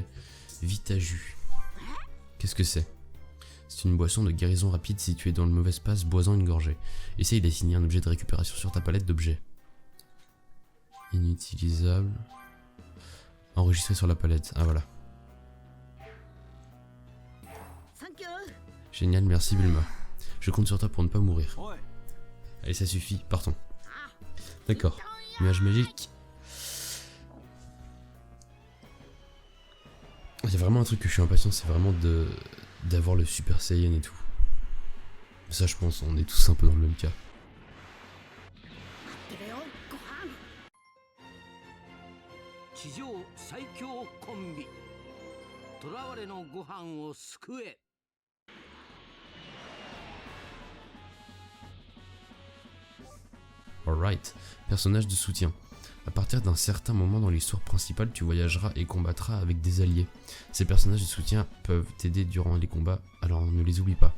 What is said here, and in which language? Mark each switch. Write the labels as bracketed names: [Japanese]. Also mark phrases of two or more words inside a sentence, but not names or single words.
[French] Vitaju. Qu'est-ce que c'est? C'est une boisson de guérison rapide située dans le mauvais espace, boisant une gorgée. Essaye d'assigner un objet de récupération sur ta palette d'objets. Inutilisable. Enregistré sur la palette. Ah voilà. [English] Thank you. [French] Génial, merci Bulma. Je compte sur toi pour ne pas mourir. Ouais. Allez, ça suffit, partons. D'accord. Nuage magique. Il y a vraiment un truc que je suis impatient, c'est vraiment d'avoir le Super Saiyan et tout. Ça, je pense, on est tous un peu dans le même cas. [Japanese] 地上最強コンビ、囚われのご飯を救え。 [French] Alright, personnage de soutien. À partir d'un certain moment dans l'histoire principale, tu voyageras et combattras avec des alliés. Ces personnages de soutien peuvent t'aider durant les combats, alors ne les oublie pas.